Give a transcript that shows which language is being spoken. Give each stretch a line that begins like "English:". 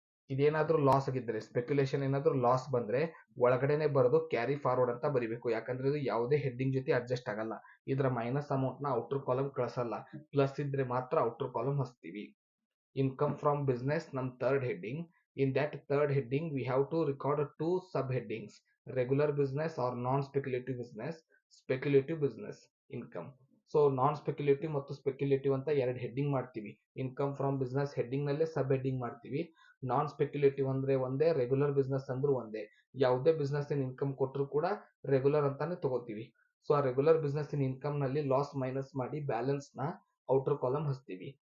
Kannada: ಇದೇನಾದ್ರೂ loss ಆಗಿದ್ರೆ, speculation ಏನಾದ್ರೂ loss ಬಂದ್ರೆ ಒಳಗಡೆನೆ ಬರೋದು ಕ್ಯಾರಿ ಫಾರ್ವರ್ಡ್ ಅಂತ ಬರಿಬೇಕು. ಯಾಕಂದ್ರೆ ಇದು ಯಾವುದೇ ಹೆಡ್ಡಿಂಗ್ ಜೊತೆ ಅಡ್ಜಸ್ಟ್ ಆಗಲ್ಲ. ಇದರ ಮೈನಸ್ ಅಮೌಂಟ್ ನ ಔಟರ್ ಕಾಲಮ್ ಕಳಿಸಲ್ಲ, ಪ್ಲಸ್ ಇದ್ರೆ ಮಾತ್ರ ಔಟರ್ ಕಾಲಮ್ ಹಚ್ತೀವಿ. ಇನ್ಕಮ್ ಫ್ರಮ್ ಬಿಸ್ನೆಸ್ ನಮ್ third heading.
English: In that third heading we have to record two subheadings: regular business or non-speculative business, speculative business income.
Kannada: So non speculative ಮತ್ತು speculative ಅಂತ ಎರಡು heading ಮಾಡ್ತೀವಿ. Income from business heading ನಲ್ಲೇ ಸಬ್ heading ಮಾಡ್ತೀವಿ. ನಾನ್ speculative ಅಂದ್ರೆ ಒಂದೇ, regular business ಅಂದ್ರೂ ಒಂದೇ. ಯಾವುದೇ ಬಿಸ್ನೆಸ್ ಇನ್ಕಮ್ ಕೊಟ್ಟರು ಕೂಡ ರೆಗ್ಯುಲರ್ ಅಂತಾನೆ ತಗೋತೀವಿ. ಸೊ ಆ ರೆಗ್ಯುಲರ್ ಬಿಸ್ನೆಸ್ ಇನ್ಕಮ್ ನಲ್ಲಿ ಲಾಸ್ ಮೈನಸ್ ಮಾಡಿ ಬ್ಯಾಲೆನ್ಸ್ ನ ಔಟರ್ ಕಾಲಮ್ ಹಚ್ತೀವಿ.